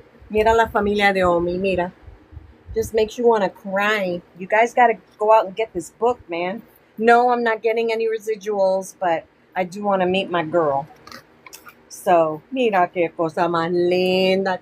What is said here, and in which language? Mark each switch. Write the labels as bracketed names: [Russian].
[Spanish] Mira la familia de Omi, mira. [English] Just makes you want to cry. You guys got to go out and get this book, man. No, I'm not getting any residuals, but I do want to meet my girl. [Spanish] So, mira que cosa más linda.